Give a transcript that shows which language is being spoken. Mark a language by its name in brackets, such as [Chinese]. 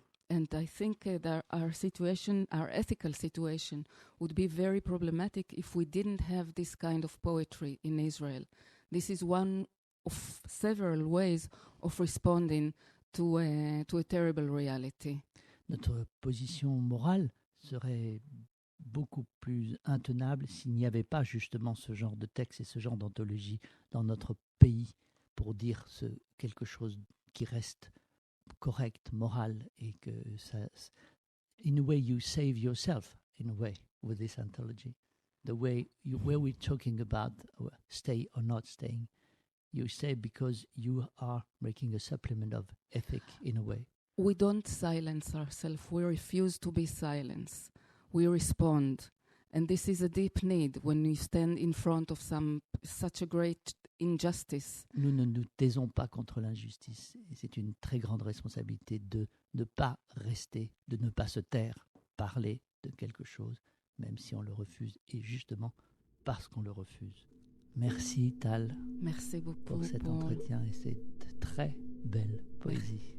[English] And I think that our ethical situation would be very problematic if we didn't have this kind of poetry in Israel. This is one of several ways of responding to a terrible reality. [French] Notre position morale serait beaucoup plus intenable s'il n'y avait pas justement ce genre de texte et ce genre d'anthologie dans notre pays pour dire quelque chose qui reste correct, moral, et que ça, [English] in a way you save yourself in a way with this anthology. The way where we're talking about stay or not staying, you stay because you are making a supplement of ethic in a way. We don't silence ourselves. We refuse to be silenced. We respond. And this is a deep need when you stand in front of such a great injustice. [French] Nous ne nous taisons pas contre l'injustice. Et c'est une très grande responsabilité de ne pas rester, de ne pas se taire, parler de quelque chose, même si on le refuse, et justement parce qu'on le refuse. Merci Tal. Merci beaucoup pour cet entretien et cette très belle poésie.